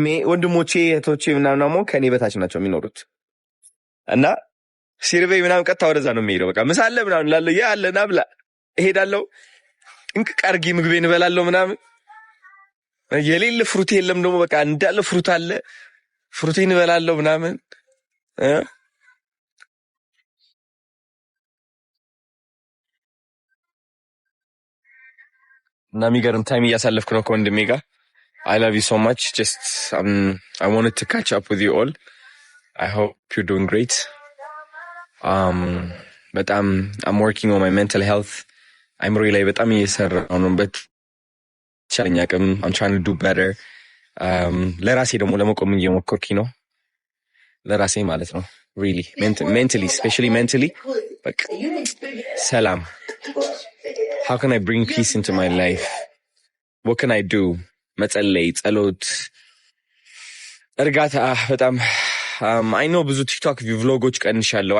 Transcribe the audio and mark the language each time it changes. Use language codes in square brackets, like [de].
[am] ወንድሞቼ እህቶቼ ምናምን ደግሞ ከኔ በታች ናቸው የሚኖሩት እና ሲርበኝ ምናምን ቀጥታ ወደዛ ነው የሚሄደው። በቃ ምሳ አለ ምናምን እላለሁ። ያ አለና ብላ እሄዳለሁ። እንቅቅ አድርጌ ምግቤን እበላለሁ ምናምን። የሌለ ፍሩት የለም ደግሞ በቃ እንዳለ ፍሩት አለ። ፍሩቴን እበላለሁ ምናምን እና የሚገርም ታይም እያሳለፍኩ ነው ከወንድሜ ጋር። [en] I love you so much. Just I wanted to catch up with you all. I hope you're doing great. But I'm working on my mental health. I'm really [am] በጣም እየሰራሁ ነው በተቻለኝ አቅም [en] I'm trying to do better. [am] ለራሴ ደግሞ ለመቆም እየሞከርኩኝ ነው። ለራሴ ማለት ነው [en] really mentally, especially mentally. [am] በቃ ሰላም. [en] How can I bring peace into my life? What can I do? [am] መጸለይ፣ ጸሎት፣ እርጋታ በጣም [en] I know [am] ብዙ ቲክቶክ vlogoች ቀንሻለሁ.